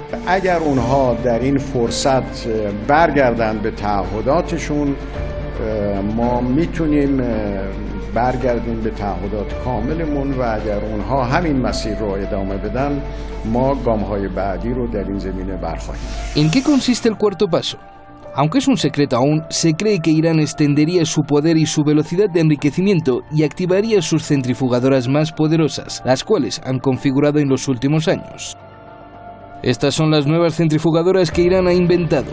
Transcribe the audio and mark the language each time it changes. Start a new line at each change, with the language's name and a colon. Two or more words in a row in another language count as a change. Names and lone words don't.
Persian: اگر اونها در این فرصت برگردن به تعهداتشون ما میتونیم برگردیم به تعهدات کاملمون و اگر اونها همین مسیر رو ادامه بدن ما گام‌های بعدی رو در این زمینه برخواهیم.
Spanish: ¿En qué consiste el cuarto paso? Aunque es un secreto aún, se cree que Irán extendería su poder y su velocidad de enriquecimiento y activaría sus centrifugadoras más poderosas, las cuales han configurado en los últimos años. Estas son las nuevas centrifugadoras que Irán ha inventado.